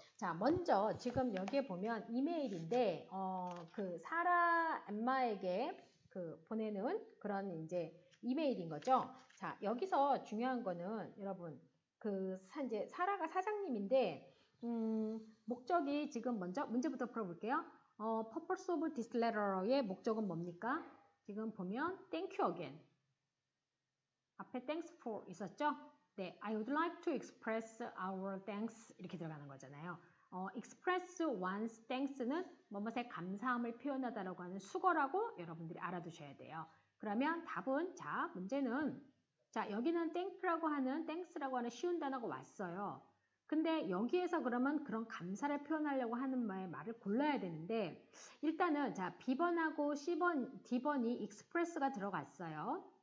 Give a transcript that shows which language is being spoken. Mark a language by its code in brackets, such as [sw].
[ko] 자, 먼저 지금 여기에 보면 이메일인데 그 사라 엠마에게 그 보내는 그런 이제 이메일인 거죠. 자, 여기서 중요한 거는 여러분 그 이제 사라가 사장님인데 목적이 지금 먼저 문제부터 풀어볼게요. [en] purpose of this letter [ko] 의 목적은 뭡니까? 지금 보면 [en] thank you again. [ko] 앞에 thanks for 있었죠? [en] 네, I would like to express our thanks [ko] 이렇게 들어가는 거잖아요. [en] express one's thanks [ko] 는 뭐뭐에 감사함을 표현하다라고 하는 수거라고 여러분들이 알아두셔야 돼요. 그러면 답은 자, 문제는 자, 여기는 thank라고 하는 thanks라고 하는 쉬운 단어가 왔어요. 근데 여기에서 그러면 그런 감사를 표현하려고 하는 말을 골라야 되는데 일단은 자 B번하고 C번, D번이 express가 들어갔어요.